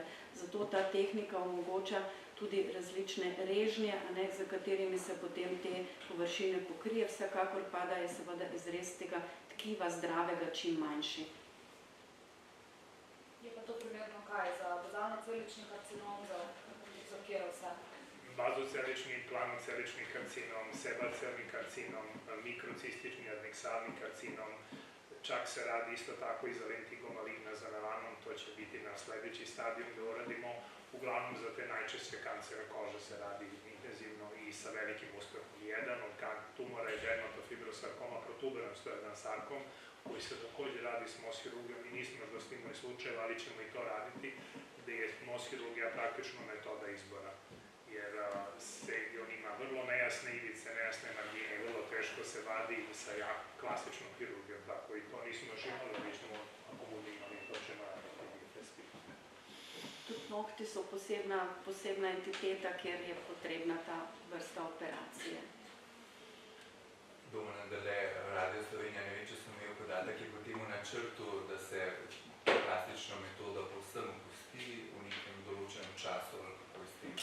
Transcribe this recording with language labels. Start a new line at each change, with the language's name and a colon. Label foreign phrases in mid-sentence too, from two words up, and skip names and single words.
Slovenian: Zato ta tehnika omogoča tudi različne režnje, za katerimi se potem te površine pokrije, vsekakor pa da je seveda izrez tega tkiva zdravega čim manjši. Je pa to primerno kaj? Za bazalno-celični karcinom, za kjer vse?
Serbian: Bazocelični, planocelični karcinom, sebacelni karcinom, mikrocistični adneksalni karcinom, čak se radi isto tako i za lentigo maligna za melanom, to će biti na sljedeći stadijum da uradimo. Uglavnom za te najčešće kancere kože se radi intenzivno i sa velikim uspehom. Jedan od tumora je dermatofibrosarkoma protuberans, to je jedan sarkom, koji se također radi s moshirurgijom i nismo još dostigli slučajeva, ali ćemo i to raditi, gde je moshirurgija praktično metoda izbora. Jer on ima vrlo nejasne ivice, nejasne margine i vrlo teško se vadi sa klasičnom hirurgijom, tako i to nismo još imali, ali ćemo, ako budu imali, to ćemo raditi.
Slovenian: Tudi nohti so posebna entiteta, kjer je potrebna ta vrsta operacije. Bomo nadalje Radio Slovenija, ne vem, če sem imel podatek, je potem v načrtu, da se plastično metodo povsem opusti v nekem določenem času, ali kako s tem?